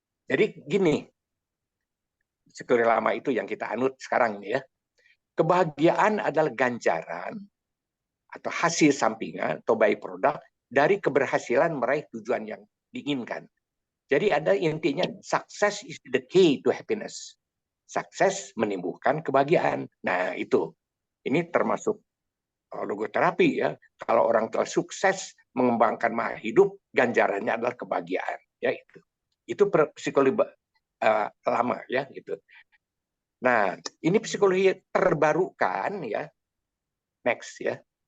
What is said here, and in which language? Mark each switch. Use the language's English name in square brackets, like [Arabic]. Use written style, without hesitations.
[Indonesian] Jadi gini, psikologi lama itu yang kita anut sekarang ini ya. Kebahagiaan adalah ganjaran atau hasil sampingan atau by product dari keberhasilan meraih tujuan yang diinginkan. Jadi ada intinya, [English] success is the key to happiness. [Indonesian] Sukses menimbulkan kebahagiaan. Nah itu, ini termasuk logoterapi ya. Kalau orang telah sukses mengembangkan makna hidup, ganjarannya adalah kebahagiaan. Ya itu psikologi lama ya gitu. Nah ini psikologi terbarukan ya. Next ya.